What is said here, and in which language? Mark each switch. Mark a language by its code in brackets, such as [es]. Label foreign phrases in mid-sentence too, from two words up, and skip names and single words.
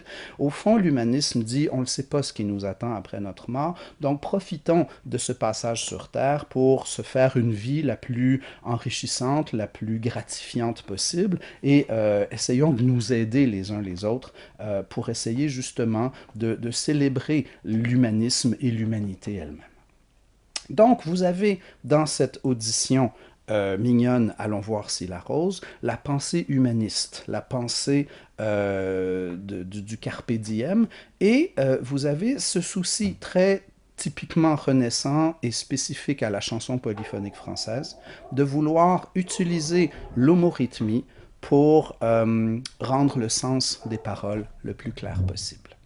[fr] Au fond, l'humanisme dit on ne sait pas ce qui nous attend après notre mort, donc profitons de ce passage sur Terre pour se faire une vie la plus enrichissante, la plus gratifiante possible et essayons de nous aider les uns les autres pour essayer justement de célébrer l'humanisme et l'humanité elle-même. Donc, vous avez dans cette audition Mignonne, allons voir si la rose, la pensée humaniste, la pensée du [la] carpe diem, [fr] et vous avez ce souci très typiquement renaissant et spécifique à la chanson polyphonique française, de vouloir utiliser l'homorythmie pour rendre le sens des paroles le plus clair possible.